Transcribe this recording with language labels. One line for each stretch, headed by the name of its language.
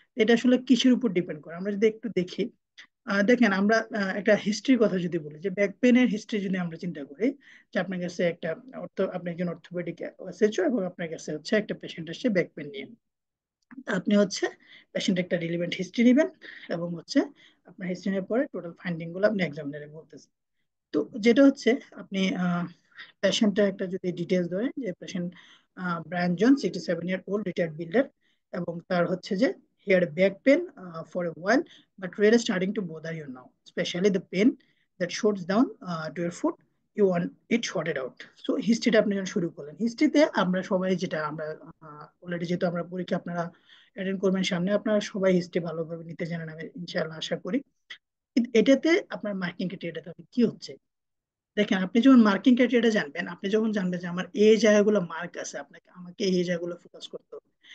Bangla: এটা আসলে কিসের উপর ডিপেন্ড করে আমরা যদি একটু দেখি, দেখেন আমরা একটা হিস্ট্রির কথা যদি বলি, যে ব্যাক পেনের হিস্ট্রি যদি আমরা চিন্তা করি, যে আপনার কাছে একটা আপনি একজন অর্থোপেডিক এসেছো, এবং আপনার কাছে হচ্ছে একটা পেশেন্ট আসছে ব্যাক পেন নিয়ে। আপনি হচ্ছে পেশেন্ট একটা রিলিভেন্ট হিস্ট্রি নেবেন, এবং হচ্ছে আপনার হিস্ট্রি নেওয়ার পরে টোটাল ফাইন্ডিং গুলো আপনি এক্সামিনারে বলতেছেন। তো যেটা হচ্ছে আপনি পেশেন্টের একটা যদি ডিটেলস ধরেন, যে পেশেন্ট ব্রায়ান জন 67-year-old রিটায়ার্ড বিল্ডার, এবং তার হচ্ছে যে
English: he had back pain for a while, but really starting to bother you now, especially the pain that shoots down to your foot. You want it sorted out.
Bangla: So হিস্ট্রিটা আপনি যখন শুরু করলেন, হিস্ট্রিতে আমরা সবাই যেটা আমরা অলরেডি যেহেতু আমরা পরীক্ষা আপনারা অ্যাটেন্ড করবেন সামনে, আপনারা সবাই হিস্ট্রি ভালোভাবে নিতে জানেন আমি ইনশাআল্লাহ আশা করি। কিন্তু এটাতে আপনার মার্কিং ক্রাইটেরিয়াটা কি হচ্ছে, দেখেন, আপনি যখন মার্কিং ক্রাইটেরিয়াটা জানবেন, আপনি যখন জানবেন যে আমার এই জায়গাগুলো মার্ক আছে, আপনাকে আমাকে এই জায়গাগুলো ফোকাস করতে হবে।